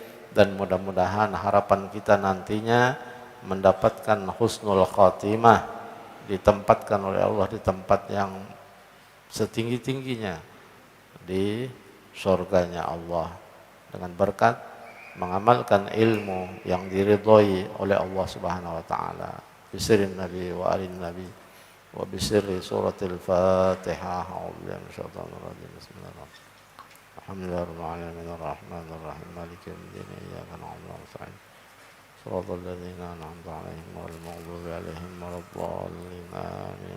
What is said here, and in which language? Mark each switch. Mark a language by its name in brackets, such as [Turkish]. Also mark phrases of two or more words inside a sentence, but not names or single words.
[Indonesian] Dan mudah-mudahan harapan kita nantinya mendapatkan [Arabic] حسن الخاتمة, [Indonesian] ditempatkan oleh Allah di tempat yang setinggi-tingginya di surganya Allah, dengan berkat mengamalkan ilmu yang diridhoi oleh Allah [Arabic] سبحانه وتعالى. بسر النبي وآل النبي وبسر سورة الفاتحة. أعوذ بالله من الشيطان الرجيم. بسم الله الرحمن الرحيم. الحمد لله رب العالمين الرحمن الرحيم مالك يوم الدين إياك نعبد وإياك نستعين صراط الذين أنعمت عليهم غير المغضوب عليهم ولا الضالين آمين.